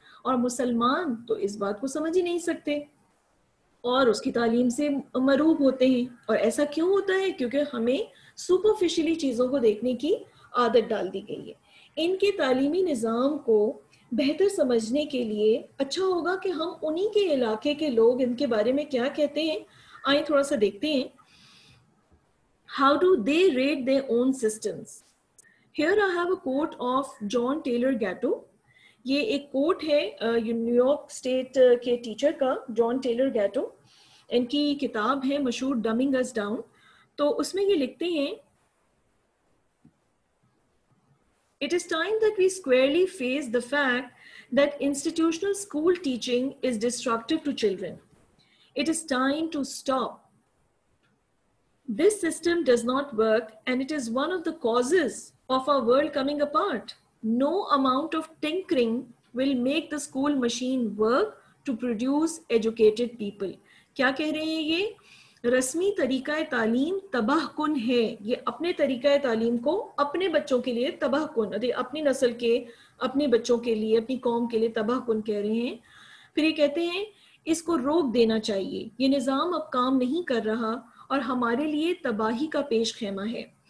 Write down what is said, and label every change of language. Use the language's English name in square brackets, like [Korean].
[Urdu] اور مسلمان تو اس بات کو سمجھ ہی نہیں سکتے اور اس کی تعلیم سے مروب ہوتے ہیں. اور ایسا کیوں ہوتا ہے؟ کیونکہ ہمیں سپرفیشلی چیزوں کو دیکھنے کی عادت ڈال دی گئی ہے. ان کے تعلیمی نظام کو بہتر سمجھنے کے لیے اچھا ہوگا کہ ہم انہی کے علاقے کے لوگ ان کے بارے میں کیا کہتے ہیں آئیں تھوڑا سا دیکھتے ہیں. [English] How do they rate their own systems? Here I have a quote of John Taylor Gatto. [Urdu] یہ ایک کوٹ ہے نیو یارک اسٹیٹ کے ٹیچر کا, جان ٹیلر گیٹو. ان کی کتاب ہے مشہور ڈمنگ اس ڈاؤن. [English] تو اس میں یہ لکھتے ہیں, It is time that we squarely face the fact that institutional school teaching is destructive to children. It is time to stop. This system does not work and it is one of the causes of our world coming apart. No amount of tinkering will make the school machine work to produce educated people. [Urdu] کیا کہہ رہے ہیں یہ؟ رسمی طریقہ تعلیم تباہ کن ہے. یہ اپنے طریقہ تعلیم کو اپنے بچوں کے لیے تباہ کن, اپنی نسل کے, اپنے بچوں کے لیے, اپنی قوم کے لیے تباہ کن کہہ رہے ہیں. پھر یہ کہتے ہیں اس کو روک دینا چاہیے, یہ نظام اب کام نہیں کر رہا اور ہمارے لیے تباہی کا پیش خیمہ ہے.